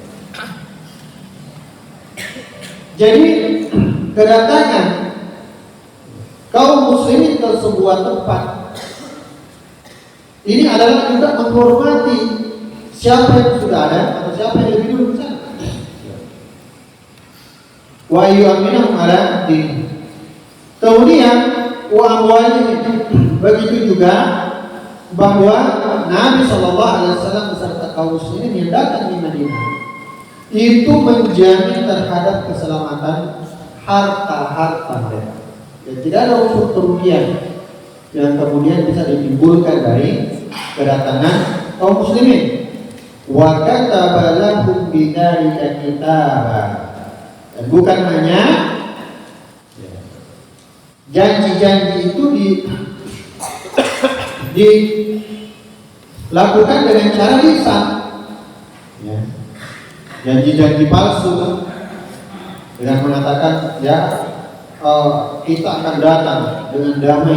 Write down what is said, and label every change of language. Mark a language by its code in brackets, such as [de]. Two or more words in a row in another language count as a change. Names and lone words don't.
[id] Jadi kedatangan kaum muslimin ke sebuah tempat ini adalah juga menghormati siapa yang sudah ada atau siapa yang lebih dulu di sana. [ar] ويؤمنهم على دين. [id] Kemudian [ar] وأموالهم. [id] Begitu juga bahwa Nabi [ar] صلى الله عليه وسلم [id] beserta kaum muslimin yang datang di Madinah itu menjamin terhadap keselamatan harta-harta mereka. Dan tidak ada unsur kerugian yang kemudian bisa ditimbulkan dari kedatangan kaum muslimin. [ar] وكتب لهم بذلك كتابا. [id] Dan bukan hanya janji-janji itu dilakukan dengan cara lisan, ya. Janji-janji palsu dengan mengatakan, ya, kita akan datang dengan damai.